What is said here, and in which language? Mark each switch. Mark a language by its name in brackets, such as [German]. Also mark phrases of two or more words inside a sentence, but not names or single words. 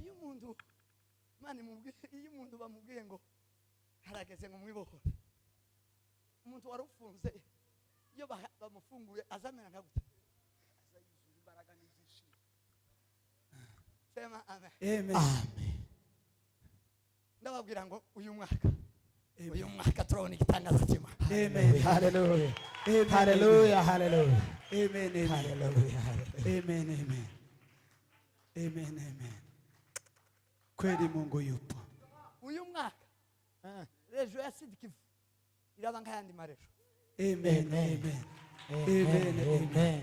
[Kinyarwanda] Iyo umuntu bamubwiye ngo harageze ngo mwibohore, umuntu warufunze iyo bamufunguye azamena nka gute? Azayuzura imbaraga n'izishimo. [Swahili] Sema amen. Amen. Amen. [Kinyarwanda] Ndababwira ngo uyu mwaka turabona igitangaza cy'Imana. Amen. Hallelujah. Amen. Hallelujah. Hallelujah. Amen. Hallelujah. Amen. Amen. [Swahili] Amen. Amen. Kweli Mungu yupo. [Kinyarwanda] Uyu mwaka rejo ya Sidikivu iraba nk'ayandi marejo. Amen. Amen. Amen. Amen.